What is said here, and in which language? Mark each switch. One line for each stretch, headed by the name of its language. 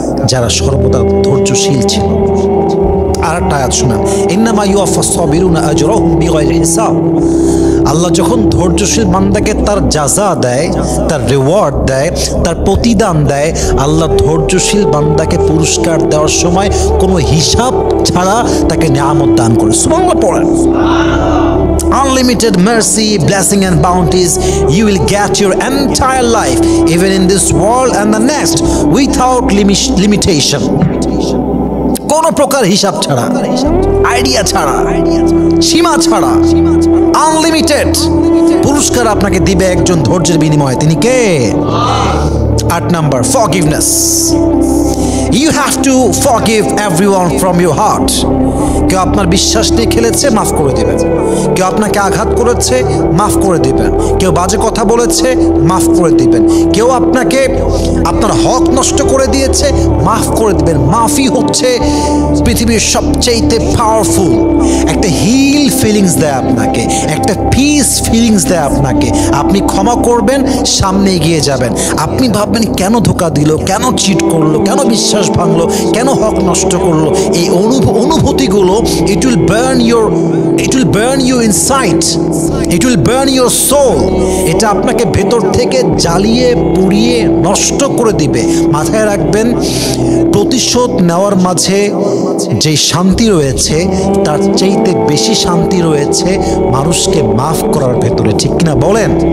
Bangla: যারা সর্বদা ধৈর্যশীল ছিল। আর একটা আয়াত শুনান,
Arabic: ইন্নামা ইউওয়াফাস সাবিরুনা আজরাহুম বিগাইরি হিসাব।
Bangla: আল্লাহ যখন ধৈর্যশীল বান্দাকে তার জাযা দেয়, তার রিওয়ার্ড দেয়, তার প্রতিদান দেয়, আল্লাহ ধৈর্যশীল বান্দাকে পুরস্কার দেওয়ার সময় কোনো হিসাব ছাড়া তাকে নিয়ামত দান করে। সুবহানাল্লাহ পড়েন।
English: Unlimited mercy, blessing and bounties you will get your entire life, even in this world and the next, without limitation.
Bangla: কোনো প্রকার হিসাব ছাড়া, আইডিয়া ছাড়া, সীমা ছাড়া, আনলিমিটেড পুরস্কার আপনাকে দিবে একজন ধৈর্যের বিনিময়ে। তিনি কে? 8 number, forgiveness.
English: You have to forgive everyone from your heart.
Bangla: কেউ আপনার বিশ্বাস নিয়ে খেলেছে, মাফ করে দিবেন। কেউ আপনাকে আঘাত করেছে, মাফ করে দিবেন। কেউ বাজে কথা বলেছে, মাফ করে দিবেন। কেউ আপনাকে আপনার হক নষ্ট করে দিয়েছে, মাফ করে দিবেন। মাফি হচ্ছে পৃথিবীর সবচেয়ে পাওয়ারফুল একটা হিল ফিলিংস দেয় আপনাকে, একটা পিস ফিলিংস দেয় আপনাকে। আপনি ক্ষমা করবেন, সামনে এগিয়ে যাবেন। আপনি ভাববেন কেন ধোকা দিল, কেন চিট করলো, কেন বিশ্বাস ভাঙলো, কেন হক নষ্ট করলো। এই অনুভূতিগুলো
English: it will burn you inside, it will burn your soul.
Bangla: এটা আপনাকে ভেতর থেকে জ্বালিয়ে পুড়িয়ে নষ্ট করে দিবে। মাথায় রাখবেন, প্রতিশোধ নেওয়ার মাঝে যে শান্তি রয়েছে, তার চাইতে বেশি শান্তি রয়েছে মানুষকে মাফ করার ভেতরে। ঠিক কিনা বলেন?